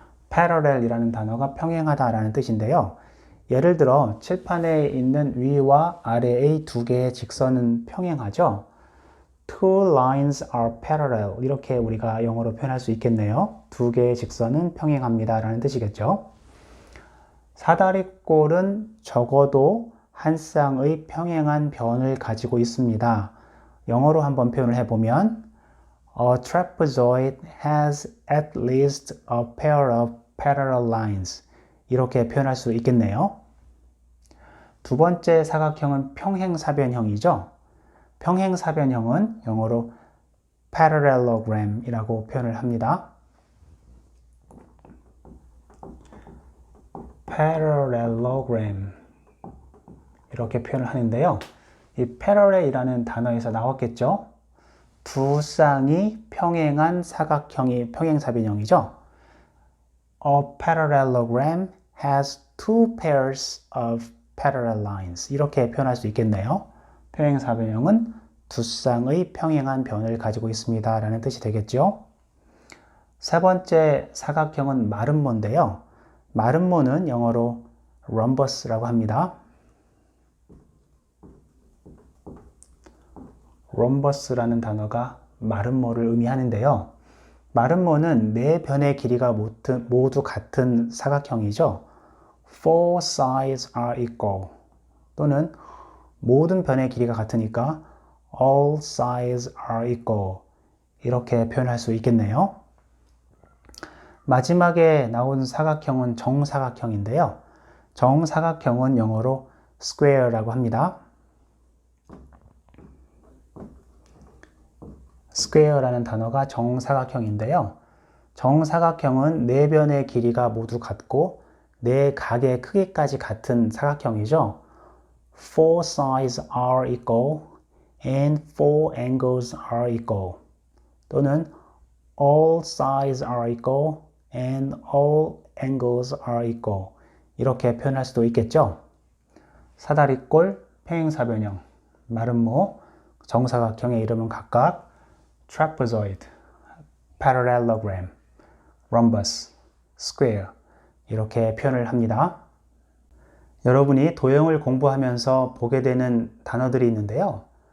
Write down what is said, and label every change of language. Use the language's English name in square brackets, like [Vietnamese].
[Korean] parallel이라는 단어가 평행하다라는 뜻인데요. 예를 들어 칠판에 있는 위와 아래의 두 개의 직선은 평행하죠. [English] Two lines are parallel. [Korean] 이렇게 우리가 영어로 표현할 수 있겠네요. 두 개의 직선은 평행합니다 라는 뜻이겠죠. 사다리꼴은 적어도 한 쌍의 평행한 변을 가지고 있습니다. 영어로 한번 표현을 해보면 [English] A trapezoid has at least a pair of parallel lines. [Korean] 이렇게 표현할 수 있겠네요. 두 번째 사각형은 평행사변형이죠. 평행사변형은 영어로 parallelogram이라고 표현을 합니다. parallelogram 이렇게 표현을 하는데요. 이 parallel이라는 단어에서 나왔겠죠. 두 쌍이 평행한 사각형이 평행사변형이죠. [English] A parallelogram has two pairs of parallel lines. [Korean] 이렇게 표현할 수 있겠네요. 평행사변형은 두 쌍의 평행한 변을 가지고 있습니다 라는 뜻이 되겠죠. 세 번째 사각형은 마름모인데요. 마름모는 영어로 rhombus라고 합니다. rhombus라는 단어가 마름모를 의미하는데요. 마름모는 네 변의 길이가 모두 같은 사각형이죠. [English] Four sides are equal [Korean] 또는 모든 변의 길이가 같으니까 [English] all sides are equal [Korean] 이렇게 표현할 수 있겠네요. 마지막에 나온 사각형은 정사각형인데요. 정사각형은 영어로 square라고 합니다. square라는 단어가 정사각형인데요. 정사각형은 네 변의 길이가 모두 같고 네 각의 크기까지 같은 사각형이죠. [English] Four sides are equal and four angles are equal 또는 all sides are equal and all angles are equal [Korean] 이렇게 표현할 수도 있겠죠. 사다리꼴, 평행사변형, 마름모, 정사각형의 이름은 각각 trapezoid, parallelogram, rhombus, square 이렇게 표현을 합니다. 여러분이 도형을 공부하면서 보게 되는 단어들이 있는데요.